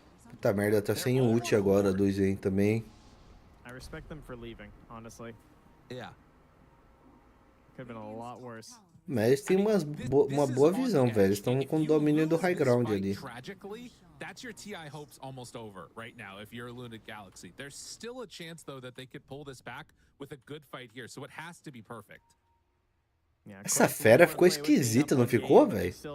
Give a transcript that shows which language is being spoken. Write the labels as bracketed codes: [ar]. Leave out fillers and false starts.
[pt] Puta merda, tá sem ult agora do Sven também. [en] I respect them for leaving, honestly. Yeah. Could have been a lot worse. [pt] Mas eles têm uma boa visão, velho. Eles estão com o domínio do high ground ali. [en] That's your TI hopes almost over right now if you're a Luna Galaxy. There's still a chance though that they could pull this back with a good fight here. So it has to be perfect. [pt] Essa fera ficou esquisita, não ficou, velho?